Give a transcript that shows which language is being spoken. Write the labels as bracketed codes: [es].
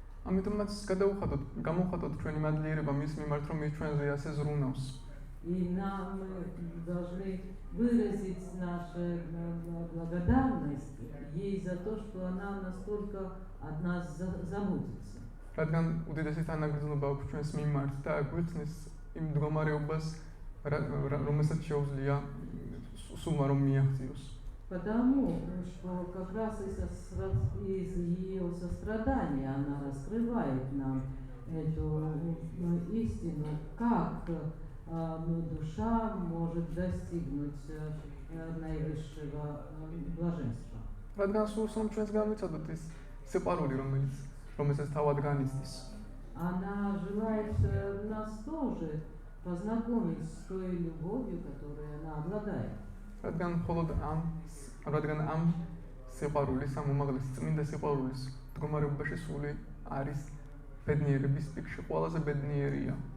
[ka] ამიტომაც გამოვხატოთ ჩვენი მადლიერება მის მიმართ, რომ ის ჩვენზე ასე ზრუნავს. [ru] И нам мы должны выразить нашу благодарность ей за то, что она настолько от нас заботится. [ka] რადგან უდიდესი თანაგრძნობა აქვს ჩვენს მიმართ და გვიხსნის იმ მდგომარეობას, რომელსაც შეუძლია სულმა რომ მიაღწიოს. [ru] Потому что как раз из ее сострадания она раскрывает нам эту истину, как душа может достигнуть наивысшего блаженства. [ka] რადგან სულს რომ ჩვენს გამიცადოთ ის სიყვარული, რომელსაც თავად განიცდის. [ru] Она желает нас тоже познакомить с той любовью, которой она обладает. [ka] რადგან ამ სიყვარულის, ამ უმაღლესი წმინდა სიყვარულის მდგომარეობაში სული არის ბედნიერების პიკში ყველაზე ბედნიერია.